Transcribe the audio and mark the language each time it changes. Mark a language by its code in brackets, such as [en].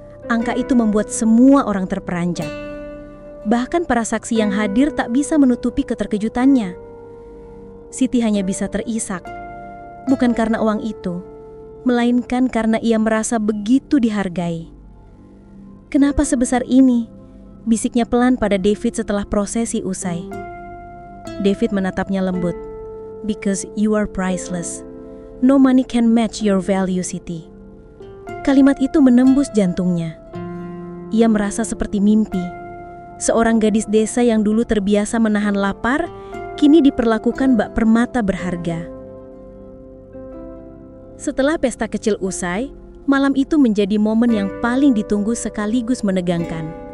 [id] Angka itu membuat semua orang terperanjat. Bahkan para saksi yang hadir tak bisa menutupi keterkejutannya. Siti hanya bisa terisak, bukan karena uang itu, melainkan karena ia merasa begitu dihargai. "Kenapa sebesar ini?" bisiknya pelan pada David setelah prosesi usai. David menatapnya lembut. [en] "Because you are priceless. No money can match your value, Siti." [id] Kalimat itu menembus jantungnya. Ia merasa seperti mimpi. Seorang gadis desa yang dulu terbiasa menahan lapar, kini diperlakukan bak permata berharga. Setelah pesta kecil usai, malam itu menjadi momen yang paling ditunggu sekaligus menegangkan.